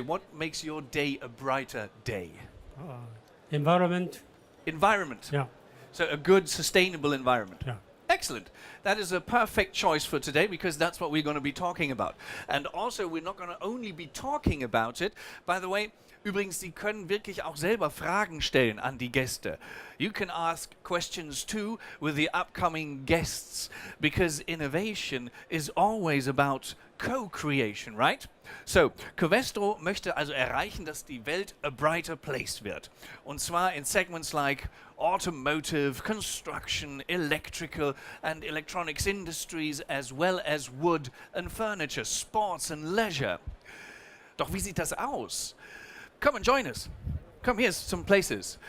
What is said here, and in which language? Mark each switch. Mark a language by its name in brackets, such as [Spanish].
[English] What makes your day a brighter day? Environment. Environment. Yeah. So a good, sustainable environment. Yeah. Excellent. That is a perfect choice for today, because that's what we're going to be talking about. And also, we're not going to only be talking about it. By the way, [German] übrigens, Sie können wirklich auch selber Fragen stellen an die Gäste. [English] You can ask questions too with the upcoming guests, because innovation is always about co-creation, right? [German] So, Covestro möchte also erreichen, dass die Welt [English] a brighter place [German] wird. Und zwar in [English] segments like automotive, construction, electrical and electronics industries, as well as wood and furniture, sports and leisure. [German] Doch wie sieht das aus? [English] Come and join us. Come, here's some places.